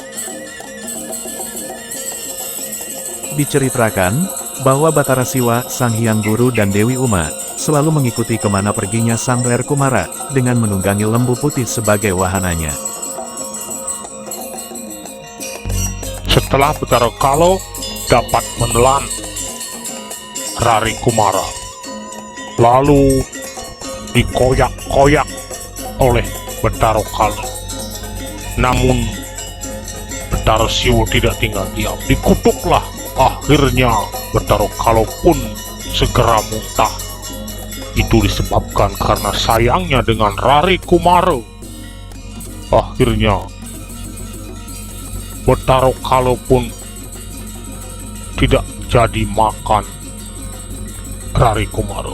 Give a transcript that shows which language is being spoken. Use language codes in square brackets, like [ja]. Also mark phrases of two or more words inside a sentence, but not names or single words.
[id] Diceritakan bahwa Batara Siwa, Sang Hyang Guru dan Dewi Uma selalu mengikuti kemana perginya Sang Rer Kumara dengan menunggangi lembu putih sebagai wahananya. Setelah Batara Kala dapat menelan Rari Kumara, lalu dikoyak-koyak oleh Batara Kala. Namun Batara Siwa tidak tinggal diam. Dikutuklah. Akhirnya Batara Kala pun segera muntah. Itu disebabkan karena sayangnya dengan Rari Kumara. Akhirnya Batara Kala pun tidak jadi makan Rari Kumara.